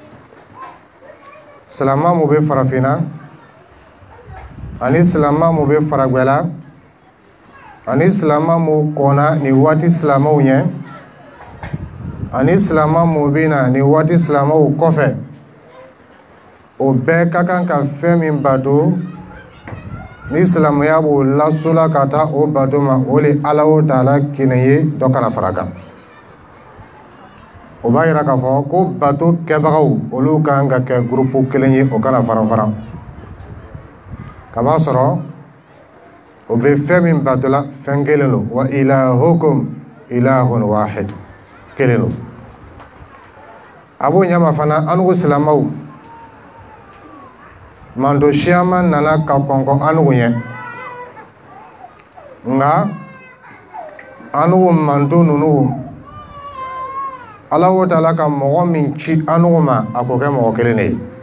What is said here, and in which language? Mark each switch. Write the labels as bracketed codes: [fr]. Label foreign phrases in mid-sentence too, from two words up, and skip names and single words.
[bm] silama mu bɛ farafinna ani silama mu bɛ faragwɛla ani silama mu kɔnna ni waati silamaw ɲɛ ani silama mu bɛ na ni waati silamaw kɔfɛ o bɛɛ ka kan ka fɛn min bato ni silamɛya b'o lasola ka taa o bato ma o le Alahu Taala kelen ye dɔ kana fara kan o b'a yira k'a fɔ ko bato kɛbagaw olu kan ka kɛ gurupu kelen ye o kana fara ka b'a sɔrɔ o bɛ fɛn min batola fɛn kelen lo [ar] وإلهكم إله واحد [bm] kelen lo a b'o ɲama fana an n'u silamɛw mando siyama nana ka kɔnkɔn an n'u ɲɛ nka an n'u mando ninnu Alahu Taala ka mɔgɔ min ci an n'u ma a k'o kɛ mɔgɔ kelen de ye